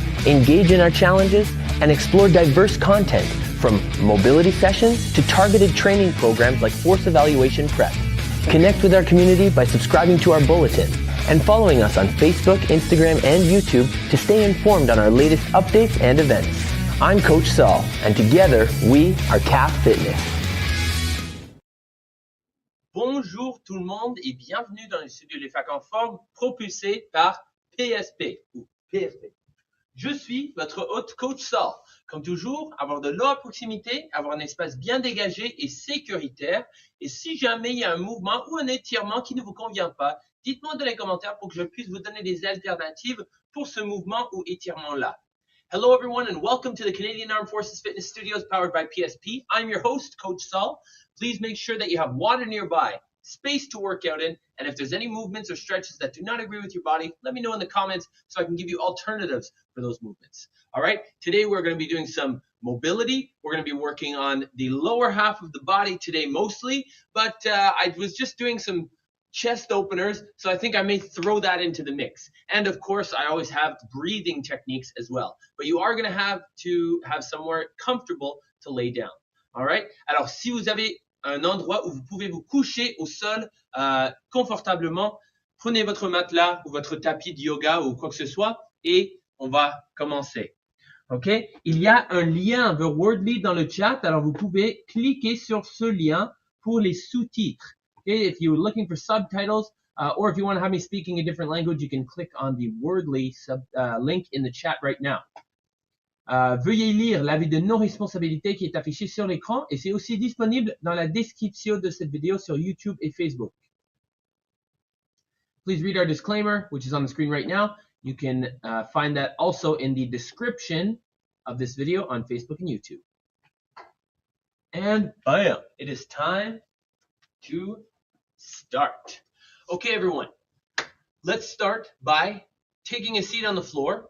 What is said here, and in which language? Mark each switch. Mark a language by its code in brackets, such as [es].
[en] Engage in our challenges and explore diverse content from mobility sessions to targeted training programs like force evaluation prep. Connect with our community by subscribing to our bulletin and following us on Facebook, Instagram, and YouTube to stay informed on our latest updates and events. I'm Coach Saul, and together we are CAF Fitness. [fr] Bonjour tout le monde et bienvenue dans le studio Les Facs en forme propulsé par PSP ou PFP. Je suis votre hôte Coach Saul. Comme toujours, avoir de l'eau à proximité, avoir un espace bien dégagé et sécuritaire. Et si jamais il y a un mouvement ou un étirement qui ne vous convient pas, dites-moi dans les commentaires pour que je puisse vous donner des alternatives pour ce mouvement ou étirement-là. [en] Hello everyone and welcome to the Canadian Armed Forces Fitness Studios powered by PSP. I'm your host, Coach Saul. Please make sure that you have water nearby, space to work out in, and if there's any movements or stretches that do not agree with your body, let me know in the comments so I can give you alternatives for those movements. All right, today we're going to be doing some mobility. We're going to be working on the lower half of the body today mostly, but I was just doing some chest openers, so I think I may throw that into the mix. And of course, I always have breathing techniques as well, but you are going to have somewhere comfortable to lay down. All right, [fr] alors si vous avez un endroit où vous pouvez vous coucher au sol confortablement, prenez votre matelas ou votre tapis de yoga ou quoi que ce soit et on va commencer. OK? Il y a un lien vers Wordly dans le chat, alors vous pouvez cliquer sur ce lien pour les sous-titres. [en] Okay? If you're looking for subtitles or if you want to have me speaking a different language, you can click on the Wordly link in the chat right now. [fr] Veuillez lire l'avis de non-responsabilité qui est affiché sur l'écran et c'est aussi disponible dans la description de cette vidéo sur YouTube et Facebook. [en] Please read our disclaimer, which is on the screen right now. You can find that also in the description of this video on Facebook and YouTube. And bam, it is time to start. Okay, everyone, let's start by taking a seat on the floor.